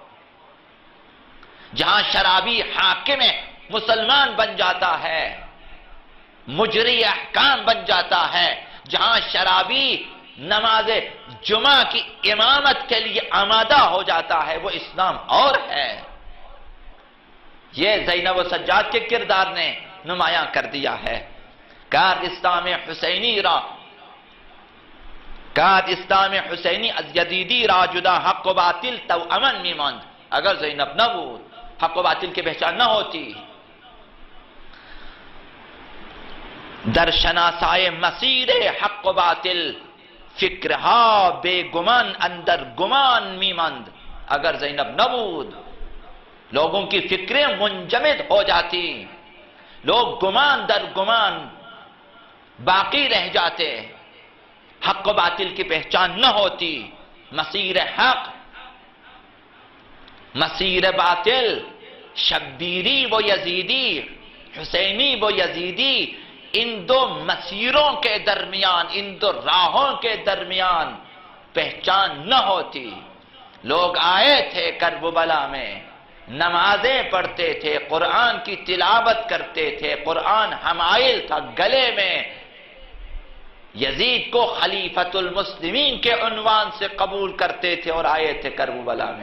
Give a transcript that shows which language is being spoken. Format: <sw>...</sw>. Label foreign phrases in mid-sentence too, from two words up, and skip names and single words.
<ur>جہاں شرابی حاکم مسلمان بن جاتا ہے، مجری احکام بن جاتا ہے، جہاں شرابی نماز جمعہ کی امامت کے لیے آمادہ ہو جاتا ہے، وہ اسلام اور ہے. یہ زینب و سجاد کے کردار نے نمایاں کر دیا ہے.</ur> <fa>کرد اسلام حسینی را، کرد اسلام حسینی از یزیدی را جدا، حق و باطل تو امن می ماند. اگر زینب نہ بود،</fa> <ur>حق و باطل کی پہچان نہ ہوتی.</ur> <fa>در شناسائے مسیر حق و باطل فکرها بے گمان اندر گمان می ماند. اگر زینب نہ بود،</fa> <ur>لوگوں کی فکریں منجمد ہو جاتی، لوگ گمان در گمان باقی رہ جاتے، حق و باطل کی پہچان نہ ہوتی. مسیر حق، مسیر باطل، شبیری و یزیدی، حسینی و یزیدی، ان دو مسیروں کے درمیان، ان دو راہوں کے درمیان پہچان نہ ہوتی. لوگ آئے تھے کربلا میں، نمازیں پڑھتے تھے، قرآن کی تلاوت کرتے تھے، قرآن حمائل تھا گلے میں، یزید کو خلیفۃ المسلمین کے عنوان سے قبول کرتے تھے اور آئے تھے کربلا میں۔</ur>